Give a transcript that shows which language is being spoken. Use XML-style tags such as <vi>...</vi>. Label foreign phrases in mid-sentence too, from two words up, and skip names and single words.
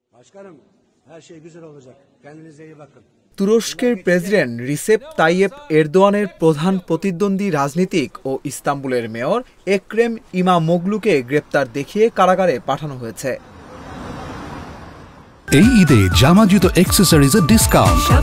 <tr>Başkanım, her şey güzel olacak. Kendinize iyi bakın.</tr> <bn>তুরস্কের প্রেসিডেন্ট রিসেপ তাইয়েপ এরদোয়ানের প্রধান প্রতিদ্বন্দ্বী রাজনীতিক ও ইস্তাম্বুলের মেয়র এক্রেম ইমামোগলুকে গ্রেপ্তার দেখিয়ে কারাগারে পাঠানো হয়েছে। এই ঈদে জামা জুতো</bn> <en>accessories discount.</en>